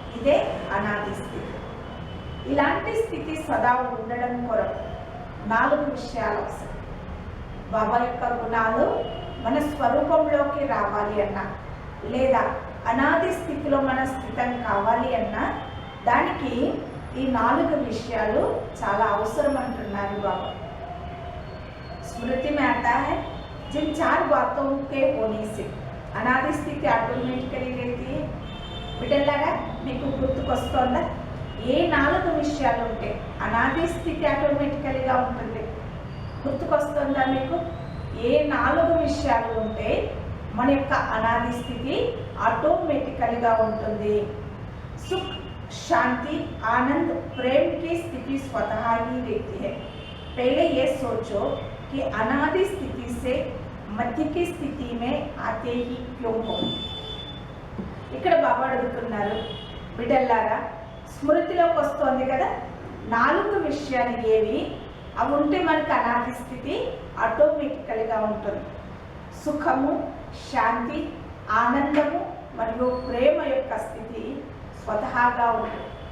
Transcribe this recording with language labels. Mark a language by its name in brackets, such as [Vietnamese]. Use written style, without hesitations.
[Telugu] ఇదే అనాది స్థితి। ఇలాంటి స్థితి సదా ఉండడం కొరకు 4 విషయాలు అవసరం। బాబా యొక్క గుణాలు మన స్వరూపంలోకి రావాలి అన్నా, లేదా అనాది స్థితిలో మన స్థితం కావాలి అన్నా దానికి ఈ 4 విషయాలు చాలా అవసరం అంటున్నారు బాబా। [Hindi] स्मृति में आता है जिन 4 बातों के होने से अनादि स्थिति ऑटोमेटिकली रहती है। [Telugu] బిడ్డలారా మీకు గుర్తుకొస్తోందా? ఏ 4 విషయాలు ఉంటే అనాది స్థితి ఆటోమేటికల్గా ఉంటుంది? గుర్తుకొస్తుందా మీకు? ఏ 4 విషయాలు ఉంటే మన యొక్క అనాది స్థితి ఆటోమేటికల్గా ఉంటుంది. [Hindi] సుఖ్, शांति, आनंद, प्रेम की स्थिति स्वतः ही रहती है. पहले ये सोचो कि अनादि स्थिति से मध्य की स्थिति में आते ही क्यों हो. [Telugu] ఇక్కడ బాబా అడుగుతున్నారు, బిడ్డలారా స్మృతిలోకి వస్తోంది కదా 4 విషయాలు ఏవి, అవి ఉంటే మనకు అనాది స్థితి ఆటోమేటికల్గా ఉంటుంది. సుఖము, శాంతి, ఆనందము మరియు ప్రేమ యొక్క స్థితి స్వతహాగా ఉంటుంది.